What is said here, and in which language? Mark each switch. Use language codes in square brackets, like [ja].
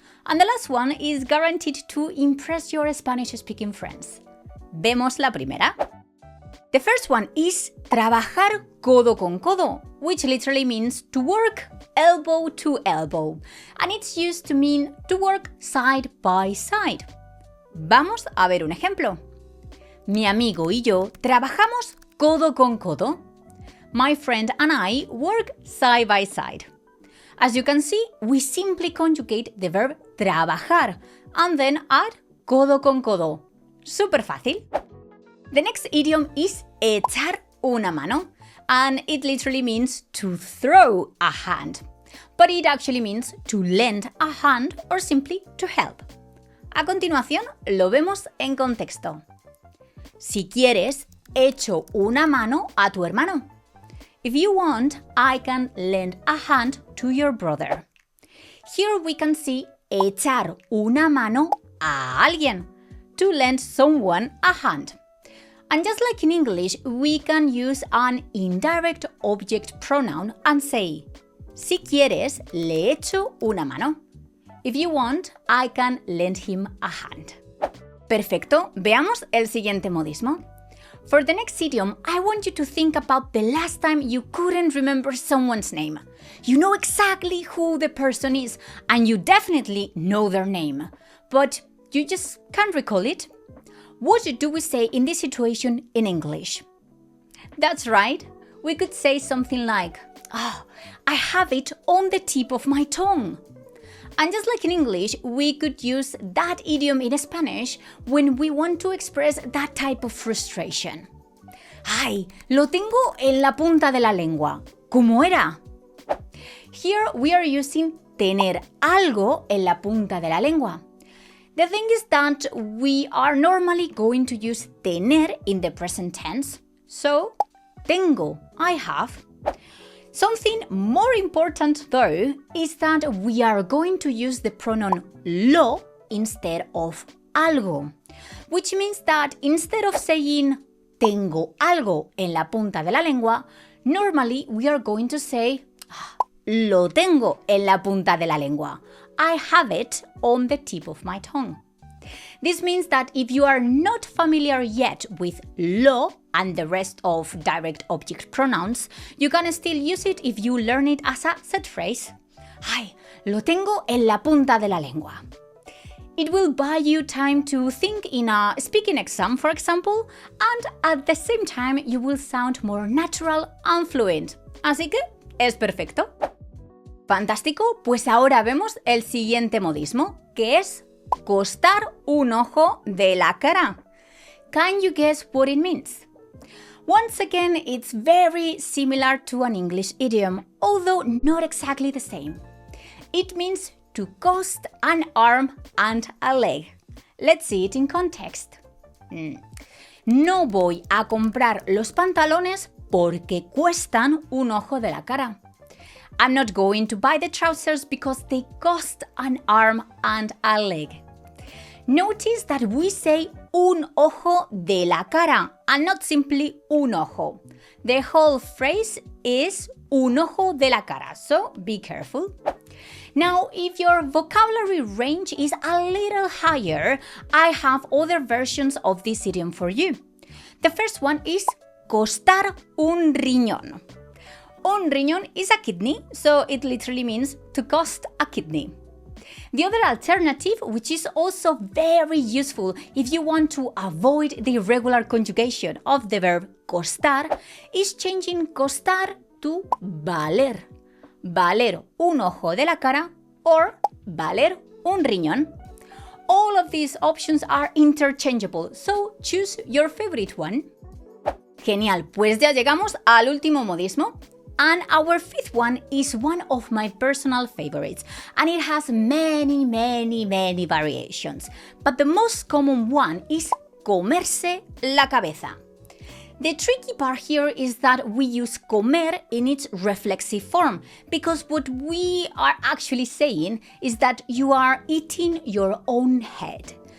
[en] And the last one is guaranteed to impress your Spanish-speaking friends. [es] Vemos la primera. [en] The first one is [es] trabajar codo con codo, [en] which literally means to work elbow to elbow, and it's used to mean to work side by side. [es] Vamos a ver un ejemplo. Mi amigo y yo trabajamos codo con codo. [en] My friend and I work side by side. As you can see, we simply conjugate the verb trabajar and then add codo con codo. [es] Súper fácil. [en] The next idiom is echar una mano, and it literally means to throw a hand. But it actually means to lend a hand or simply to help. [es] A continuación, lo vemos en contexto. Si quieres, echo una mano a tu hermano. [en] If you want, I can lend a hand to your brother. Here we can see echar una mano a alguien, to lend someone a hand. And just like in English, we can use an indirect object pronoun and say, [es] si quieres, le echo una mano. [en] If you want, I can lend him a hand. [es] Perfecto, veamos el siguiente modismo. [en] For the next idiom, I want you to think about the last time you couldn't remember someone's name. You know exactly who the person is, and you definitely know their name, but you just can't recall it. What do we say in this situation in English? That's right. We could say something like, oh, I have it on the tip of my tongue. And just like in English, we could use that idiom in Spanish when we want to express that type of frustration. [es] Ay, lo tengo en la punta de la lengua. ¿Cómo era? [en] Here we are using [es] tener algo en la punta de la lengua. [en] The thing is that we are normally going to use tener in the present tense. So, tengo, I have. Something more important though is that we are going to use the pronoun lo instead of algo, which means that instead of saying [es] tengo algo en la punta de la lengua, [en] normally we are going to say [es] lo tengo en la punta de la lengua. [en] I have it on the tip of my tongue. This means that if you are not familiar yet with lo and the rest of direct object pronouns, you can still use it if you learn it as a set phrase. [es] Ay, lo tengo en la punta de la lengua. [en] It will buy you time to think in a speaking exam, for example, and at the same time you will sound more natural and fluent. [es] Así que es perfecto. Fantástico, pues ahora vemos el siguiente modismo, que es costar un ojo de la cara. [en] Can you guess what it means? Once again, it's very similar to an English idiom, although not exactly the same. It means to cost an arm and a leg. Let's see it in context. [es] No voy a comprar los pantalones porque cuestan un ojo de la cara. [en] I'm not going to buy the trousers because they cost an arm and a leg. Notice that we say un ojo de la cara and not simply un ojo. The whole phrase is un ojo de la cara, so be careful. Now, if your vocabulary range is a little higher, I have other versions of this idiom for you. The first one is costar un riñón. Un riñón is a kidney, so it literally means to cost a kidney. The other alternative, which is also very useful if you want to avoid the irregular conjugation of the verb costar, is changing costar to valer. [es] Valer un ojo de la cara or valer un riñón. [en] All of these options are interchangeable, so choose your favorite one. [es] Genial, pues ya llegamos al último modismo. [en] And our fifth one is one of my personal favorites, and it has many variations. But the most common one is comerse la cabeza. The tricky part here is that we use comer in its reflexive form, because what we are actually saying is that you are eating your own head.